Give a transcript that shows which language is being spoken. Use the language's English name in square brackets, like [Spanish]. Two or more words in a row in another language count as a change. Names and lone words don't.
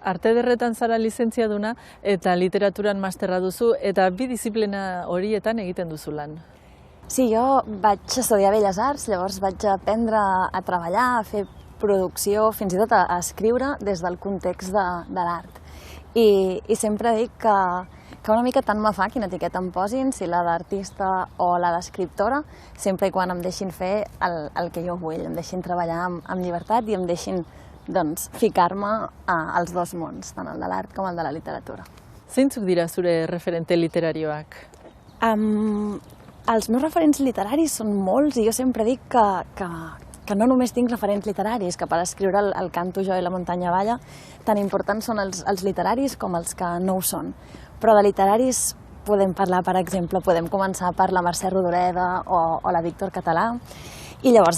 [Basque] Arte Ederretan zara lizentziaduna eta literaturan masterra duzu, eta bi disiplina horietan egiten duzu lan. [Catalan] Sí, jo vaig estudiar Belles Arts, llavors vaig aprendre a treballar, a fer producció, fins i tot a escriure des del context de l'art. I sempre dic que una mica tant me fa quina etiqueta em posin, si la d'artista o la d'escriptora, sempre i quan em deixin fer el que jo vull, em deixin treballar amb llibertat i em deixin ficar-me als dos mons, tant el de l'art com el de la literatura. [Basque] Zeintzuk dira zure referente literarioak? [Catalan] Els meus referents literaris són molts i jo sempre dic que no només tinc referents literaris, que per escriure el Canto jo i la muntanya balla, tan importants són els literaris com els que no ho són. Però de literaris podem parlar, per exemple, podem començar per la Mercè Rodoreda o la Víctor Català, i llavors